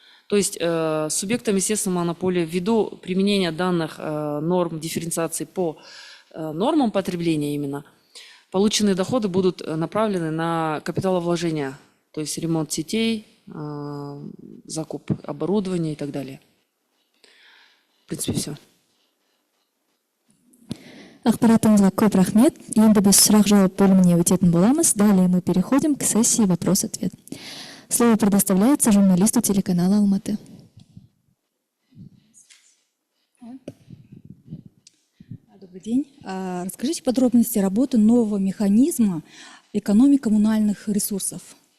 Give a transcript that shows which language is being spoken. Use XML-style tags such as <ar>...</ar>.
<ru>То есть субъектам естественной монополии ввиду применения данных норм дифференциации по нормам потребления именно, полученные доходы будут направлены на капиталовложения, то есть ремонт сетей, закуп оборудования и так далее. В принципе, все.</ru> <kk>Ақпаратыңызға көп рахмет. Енді біз сұрақ-жауап бөліміне өтетін боламыз.</kk> <ru>Далее мы переходим к сессии вопрос-ответ. Слово предоставляется журналисту телеканала Алматы. Добрый день. Расскажите подробности работы нового механизма экономии коммунальных ресурсов.</ru>